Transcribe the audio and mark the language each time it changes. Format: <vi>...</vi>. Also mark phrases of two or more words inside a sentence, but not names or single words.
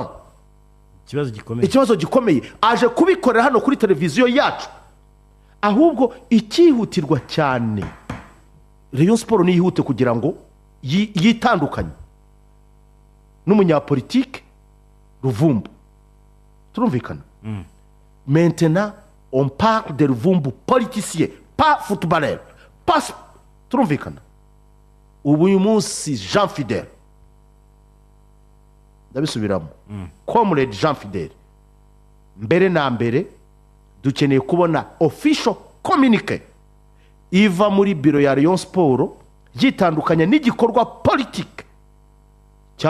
<rw>Ikibazo gikomeye aje kubikorera hano kuri televiziyo yacu. Ahubwo ikihutirwa cyane Rayon Sport ni yihute kugira ngo yitandukanye n'umunyapolitike Ruvumbu. Turumvikana.</rw> <fr>Maintenant on parle de Ruvumbu politicien pas footballeur pas.</fr> <rw>Turumvikana. Ubu uyu munsi Jean Fidèle ndabisubiramo comrade Jean Fidèle mbere na mbere dukeneye kubona</rw> <en>official communique</en> <rw>iva muri biro ya Rayon Sport yitandukanya n'igikorwa politique cya Ruvumbu.</rw>